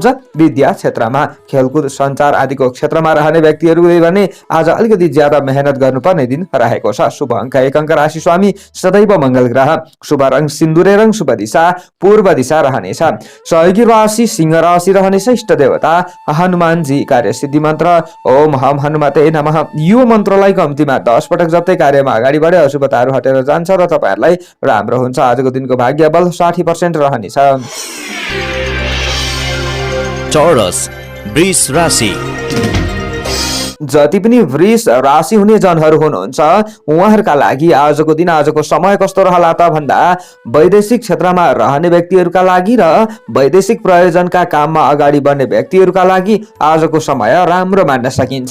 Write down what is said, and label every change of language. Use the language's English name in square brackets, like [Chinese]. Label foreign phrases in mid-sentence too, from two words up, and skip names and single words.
[Nepali] विद्या क्षेत्रमा, खेलकुद, सञ्चार आदिको क्षेत्रमा रहने व्यक्तिहरुले भने आज अलिकति ज्यादा मेहनत गर्नुपर्ने दिन रहेको छ। शुभ अङ्क 1 अङ्क राशि स्वामी सदैव मंगल ग्रह। शुभ रङ सिन्दुरे रङ, शुभ दिशा पूर्व दिशा रहनेछ। सहयोगी राशि सिंह राशि रहनेछ। इष्ट देवता हनुमानजी। कार्य सिद्धि मन्त्र [Sanskrit] ओम हम हनुमते नमः। [Nepali] यो मन्त्रलाई कम्तीमा 10 पटक जप्दै कार्यमा अगाडि बढे अशुभताहरू हटेर जान्छ र तपाईहरुलाई राम्रो हुन्छ। आजको दिनको भाग्य बल 60% रहनेछ। चौरस वृष राशि। जति पनि वृष राशि हुने जनहरू हुनुहुन्छ उहाँहरूका लागि आजको दिन, आजको समय कस्तो रहला त भन्दा वैदेशिक क्षेत्रमा रहने व्यक्तिहरूका लागि र वैदेशिक प्रयोजनका काममा अगाडि बढ्ने व्यक्तिहरूका लागि आजको समय राम्रो मान्न सकिन्छ।